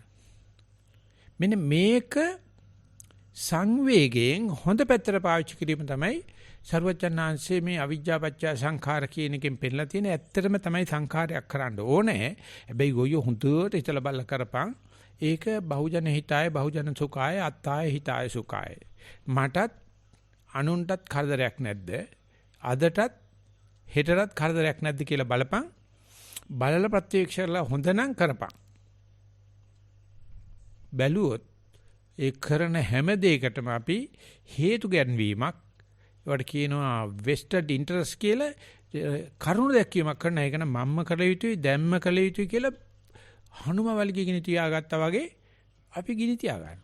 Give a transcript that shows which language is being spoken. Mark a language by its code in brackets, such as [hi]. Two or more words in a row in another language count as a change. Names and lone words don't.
[si] මෙන්න මේක සංවේගයෙන් හොඳ පැත්තට පාවිච්චි කිරීම තමයි සර්වචන්නාංශයේ මේ අවිජ්ජාපච්චය සංඛාර කියන එකෙන් පෙන්නලා තියෙන ඇත්තටම තමයි සංඛාරයක් කරන්න ඕනේ. හැබැයි ගොයියෝ හුදුවට හිතලා බලලා කරපන්. [pi] ඒක බහුජන හිතාය බහුජන සුඛාය අත්තාය හිතාය සුඛාය. [si] මටත් අනුන්ටත් කරදරයක් නැද්ද? අදටත් හෙටටත් කරදරයක් නැද්ද කියලා බලපන්. බලලා ප්‍රත්‍යක්ෂ කරලා හොඳ නම් කරපන්. බැලුවොත් ඒ කරන හැම දෙයකටම අපි හේතු ගැන්වීමක් ඒවට කියනවා [en] vested interest [si] කියලා කරුණු දැක්වීමක් කරන එක නම් මම්ම කළ යුතුයි දැම්ම කළ යුතුයි කියලා හනුම වලිගය ගිනි තියාගත්තා වගේ අපි ගිනි තියා ගන්නවා.